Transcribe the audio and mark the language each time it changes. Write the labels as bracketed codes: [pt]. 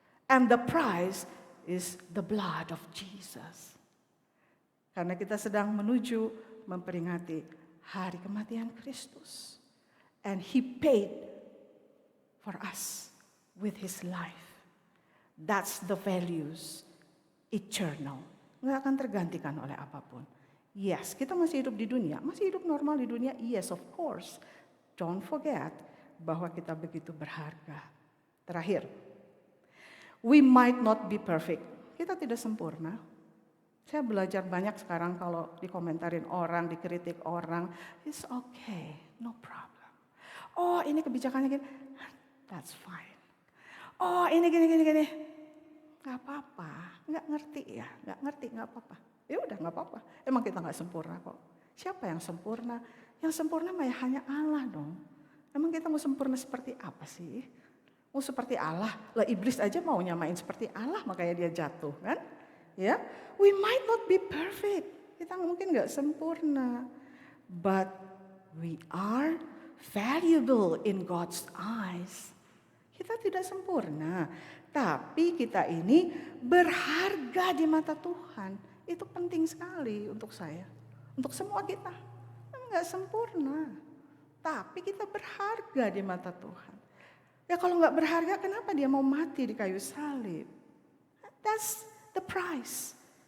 [en] And the price is the blood of Jesus. [id] Karena kita sedang menuju memperingati hari kematian Kristus. [en] And He paid for us with His life. That's the values, eternal. [id] Nggak akan tergantikan oleh apapun. Yes, kita masih hidup di dunia, masih hidup normal di dunia. [en] Yes, of course. Don't forget [id] bahwa kita begitu berharga. Terakhir, [en] we might not be perfect. [id] Kita tidak sempurna. Saya belajar banyak sekarang kalau dikomentarin orang, dikritik orang. [en] It's okay, no problem. [id] Oh, ini kebijakannya gini. [en] That's fine. [id] Oh, ini gini. Gak apa-apa, gak ngerti ya. Gak ngerti, gak apa-apa. Ya udah gak apa-apa. Emang kita gak sempurna kok. Siapa yang sempurna? Yang sempurna mah hanya Allah dong. Emang kita mau sempurna seperti apa sih? Mau seperti Allah, lah iblis aja mau nyamain seperti Allah makanya dia jatuh kan? [en] Ya, we might not be perfect, [id] kita mungkin nggak sempurna, [en] but we are valuable in God's eyes. [id] Kita tidak sempurna, tapi kita ini berharga di mata Tuhan. Itu penting sekali untuk saya, untuk semua kita. Nggak sempurna, tapi kita berharga di mata Tuhan. Ya kalau nggak berharga, kenapa dia mau mati di kayu salib? [en] That's the price.